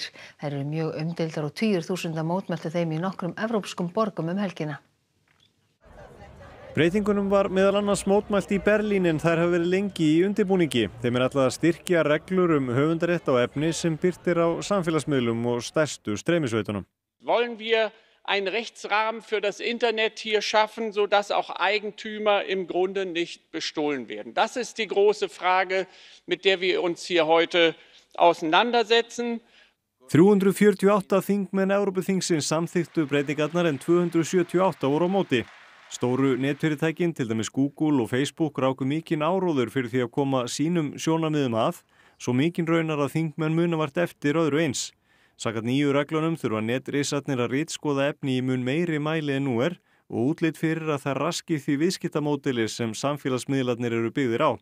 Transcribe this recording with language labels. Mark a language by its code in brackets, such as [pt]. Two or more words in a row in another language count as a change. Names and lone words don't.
[is] Þær eru mjög umdeildar og tugir þúsunda mótmæltu þeim í nokkrum evrópskum borgum helgina. Breytingunum var meðal annars mótmælt í Berlín en þær hafa verið lengi í undirbúningi. Þeim ætlað að styrkja reglur höfundarétt á efni sem birtir á samfélagsmiðlum og stærstu streymisveitunum. [de] Wollen wir einen Rechtsrahmen für das Internet hier schaffen, sodass auch Eigentümer im Grunde nicht bestohlen werden? Das ist die große Frage, mit der wir uns hier heute auseinandersetzen. [is] 348 þingmenn Evrópuþingsins samþykktu breytingarnar en 278 voru á móti. Stóru netfyrirtækin, til dæmis Google og Facebook, ráku mikinn áróður fyrir því að koma sínum sjónarmiðum að, svo mikinn raunar að þingmenn muna vart eftir öðru eins. Samkvæmt nýju reglunum þurfa netrisarnir að ritskoða efni í mun meiri mæli en nú og útlit fyrir að það raski því viðskiptamódeli sem samfélagsmiðlarnir eru byggðir á.